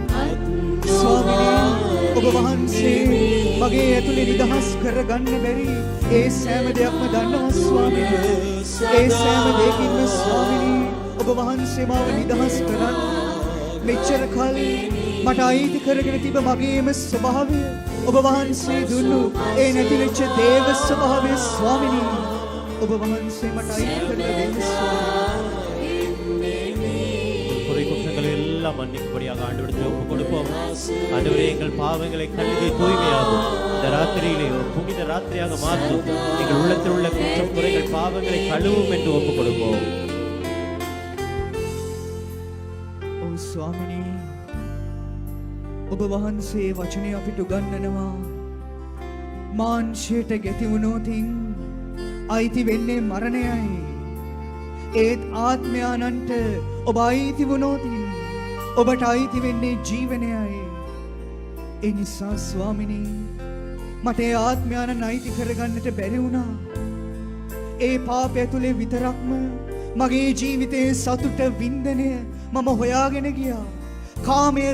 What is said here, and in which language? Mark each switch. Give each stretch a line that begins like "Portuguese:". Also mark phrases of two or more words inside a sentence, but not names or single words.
Sinhala: ස්වාමීනි ඔබ වහන්සේ මගේ ඇතුලේ නිදහස් කරගන්න බැරි ඒ සෑම දෙයක්ම දන්නවා ස්වාමීනි ඒ සෑම දෙයකින්ම ස්වාමීනි ඔබ වහන්සේ මාව නිදහස් කරන්න මෙච්චර කල් මට අයිති කරගෙන තිබ මගේම ස්වභාවය ඔබ වහන්සේ දුන්නු ඒ නැතිවෙච්ච දේව ස්වභාවය ස්වාමීනි ඔබ වහන්සේ මට අයිති කරලා දෙන්න
Tamil: குறை குற்றங்கள் எல்லாம் மன்னிக்கும்படியாக ஆண்டவரிடத்தில் ஒப்புக் கொடுப்போம். ஆண்டவரே, எங்கள் பாவங்களை கழுவி தூய்மையாகும் இந்த ராத்திரியிலே ஒரு புனித ராத்திரியாக மாற்றும். எங்கள் உள்ளத்தில் உள்ள குற்றம் குறைகள் பாவங்களை கழுவும் என்று ஒப்புக் கொடுப்போம்.
Sinhala: ඔව් ස්වාමිනී ඔබ වහන්සේ වචනය අපිට උගන්වනවා මාංශයට ගැති වුණොතින් අයිති වෙන්නේ මරණයයි ඒත් ආත්මයානන්ට ඔබ අයිති වුණොතින් ඔබට අයිති වෙන්නේ ජීවනයයි ඒ නිසා ස්වාමිනී මට ඒ ආත්මයානන් අයිති කරගන්නට බැරි වුණා ඒ පාපය තුලේ විතරක්ම මගේ ජීවිතයේ සතුට වින්දනය මම හොයාගෙන ගියා කාමයේ